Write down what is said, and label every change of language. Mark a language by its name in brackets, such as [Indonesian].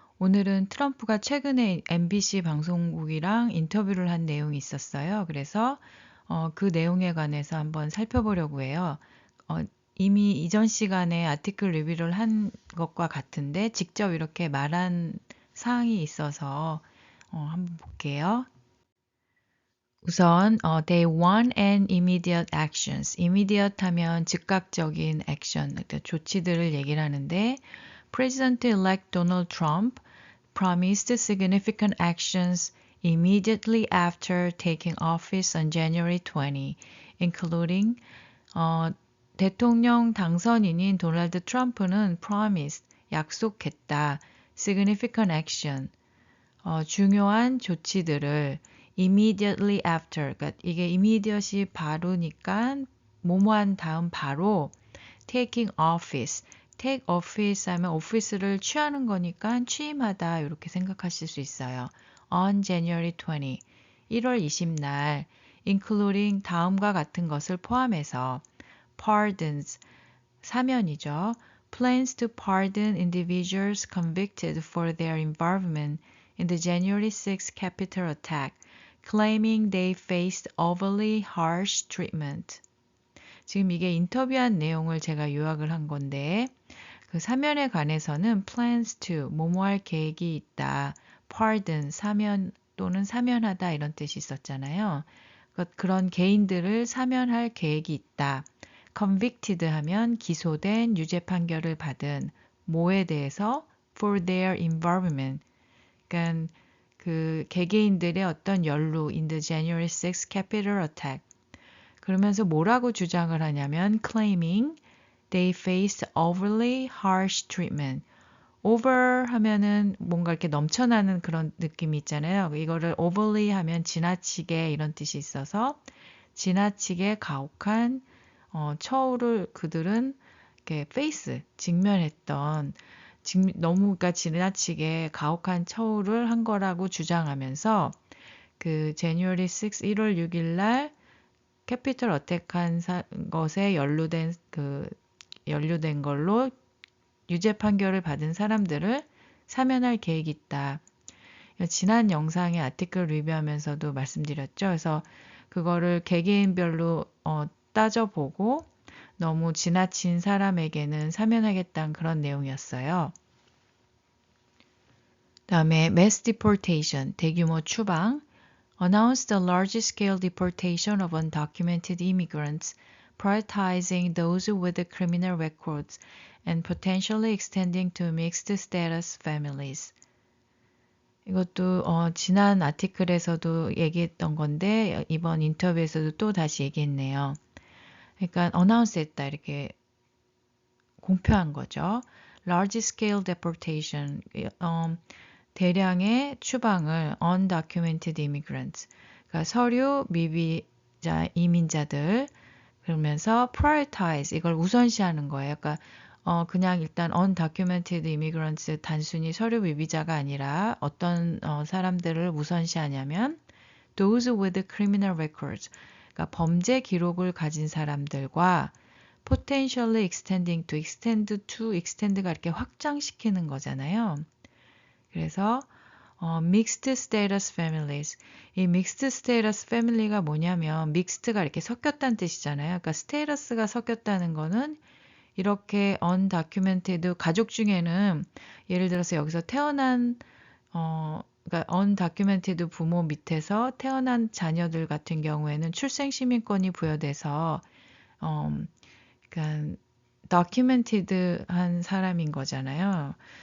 [Korean] 오늘은 트럼프가 최근에 MBC 방송국이랑 인터뷰를 한 내용이 있었어요. 그래서 그 내용에 관해서 한번 살펴보려고 해요. 어, 이미 이전 시간에 아티클 리뷰를 한 것과 같은데 직접 이렇게 말한 사항이 있어서 한번 볼게요. 우선 [English] they want an immediate actions. immediate 하면 즉각적인 액션, 그러니까 조치들을 얘기를 하는데 President-elect Donald Trump promised significant actions immediately after taking office on January 20, including [Korean] 어, 대통령 당선인인 도널드 트럼프는 [English] promised, [Korean] 약속했다, [English] significant action, [Korean] 중요한 조치들을 [English] immediately after, [Korean] 그러니까 이게 immediate이 바로니까 뭐뭐한 다음 바로 [English] taking office, take office [Korean] 하면 오피스를 취하는 거니까 취임하다 이렇게 생각하실 수 있어요. [English] On January 20, [Korean] 1월 20날, including 다음과 같은 것을 포함해서 pardons, 사면이죠. [English] Plans to pardon individuals convicted for their involvement in the January 6 Capitol attack, claiming they faced overly harsh treatment. [Korean] 지금 이게 인터뷰한 내용을 제가 요약을 한 건데 그 사면에 관해서는 [English] plans to [Korean] 뭐뭐할 계획이 있다. pardon 사면 또는 사면하다 이런 뜻이 있었잖아요. 그런 개인들을 사면할 계획이 있다. convicted 하면 기소된 유죄 판결을 받은 뭐에 대해서 [English] for their involvement. [Korean] 그러니까 그 개개인들의 어떤 연루 [English] in the January 6 Capitol attack. [Korean] 그러면서 뭐라고 주장을 하냐면 [English] claiming they faced overly harsh treatment. [Korean] over 하면은 뭔가 이렇게 넘쳐나는 그런 느낌이 있잖아요. 이거를 overly 하면 지나치게 이런 뜻이 있어서 지나치게 가혹한 처우를 그들은 이렇게 face 직면했던 너무 그러니까 지나치게 가혹한 처우를 한 거라고 주장하면서 그 January 6, 1월 6일 날 캐피털 어택한 것에 연루된 걸로 유죄 판결을 받은 사람들을 사면할 계획이 있다. 지난 영상의 아티클 리뷰하면서도 말씀드렸죠. 그래서 그거를 개개인별로 따져보고 너무 지나친 사람에게는 사면하겠다는 그런 내용이었어요. [English] 다음에 mass deportation, [Korean] 대규모 추방, [English] announced a large-scale deportation of undocumented immigrants, prioritizing those with criminal records and potentially extending to mixed status families. [Korean] 이것도 지난 아티클에서도 얘기했던 건데 이번 인터뷰에서도 또 다시 얘기했네요. 그러니까 announce 했다 이렇게 공표한 거죠. [English] large scale deportation, [Korean] 대량의 추방을 [English] undocumented immigrants, [Korean] 그러니까 서류 미비자 이민자들 그러면서 prioritize 이걸 우선시하는 거예요. 그러니까 그냥 일단 undocumented immigrants 단순히 서류 미비자가 아니라 어떤 사람들을 우선시하냐면 [English] those with criminal records, [Korean] 그러니까 범죄 기록을 가진 사람들과 potentially extend가 이렇게 확장시키는 거잖아요. 그래서 [English] mixed status families. [Korean] 이 mixed status family가 뭐냐면 mixed가 이렇게 섞였다는 뜻이잖아요. 그러니까 status가 섞였다는 거는 이렇게 undocumented 가족 중에는 예를 들어서 여기서 태어난 그러니까 undocumented 부모 밑에서 태어난 자녀들 같은 경우에는 출생 시민권이 부여돼서 그러니까 documented한 사람인 거잖아요.